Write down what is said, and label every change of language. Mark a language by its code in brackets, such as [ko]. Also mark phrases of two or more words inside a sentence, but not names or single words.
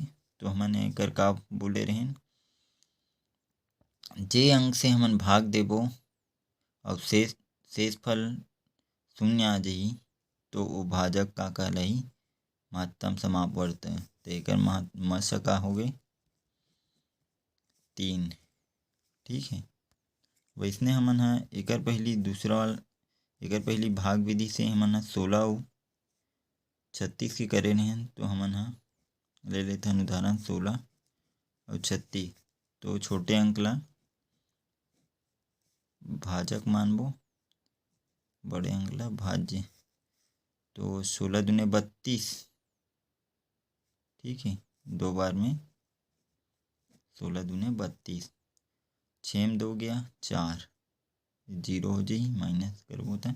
[hne] तो हमन एकर का बोले रहें, जे अंक से हमन भाग देबो और शेष फल शून्य आ जाही, तो वो भाजक का कहलाही, महत्तम समापवर्त। तो एकर महत्तम का हो गए 3। ठीक है, वैसने हमन हा एकर पहली भाग विधि से हमन हा 16 और 36 के करे रहें। तो हमन हा ले लेथन उदाहरण 16 और 36। तो छोटे अंक ला भाजक मानबो, बड़े अंक ला भाज्य। तो 16 दूने 32। ठीक है, 2 बार में 16 दूने 32, 6 में 2 गया 4, 0 हो जाही, माइनस करबो त।